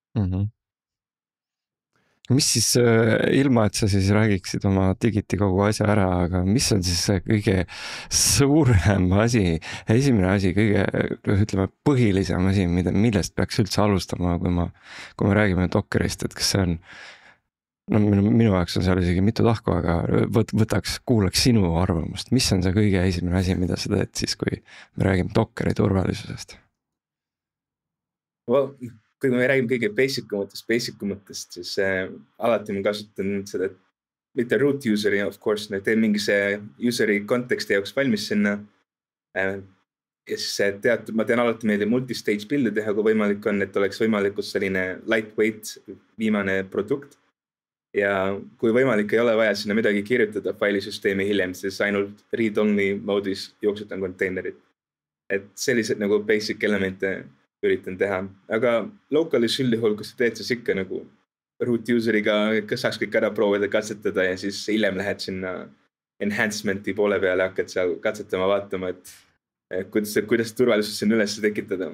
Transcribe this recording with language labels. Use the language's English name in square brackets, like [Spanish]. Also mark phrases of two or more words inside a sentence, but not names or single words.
[Estonian] Mis siis, ilma et sa siis räägiksid oma Digiti kogu asja ära, aga mis on siis see kõige suurem asi, esimene asi, kõige, ütleme, põhilisem asi, millest peaks üldse alustama, kui me räägime Dockerist, et kas see on, minu jaoks on seal isegi mitu tahku, aga kuulaks sinu arvamust, mis on see kõige esimene asi, mida sa teed siis, kui me räägime Dockeri turvalisusest? Kui me räägime kõige basicumatest, siis alati ma kasutan seda, mitte [English] root useri, of course, [Estonian] teen mingi see useri konteksti jaoks valmis sinna. Ja siis ma teen alati meelde [English] multistage build'i [Estonian] teha, kui võimalik on, et oleks võimalikult selline lightweight viimane produkt. Ja kui võimalik ei ole vaja sinna midagi kirjutada failisüsteemi hiljem, siis ainult read-only moodis jooksutan containerit. Et sellised nagu basic elemente üritan teha, aga localis üldjuhul, kus sa teed, siis ikka nagu [English] root useriga, [Estonian] kas saaks kõik ära proovida, katsetada ja siis hiljem lähed sinna enhancement'i poole peale, hakkad seal katsetama, vaatama, et kuidas turvalisus sinna üles tekitada.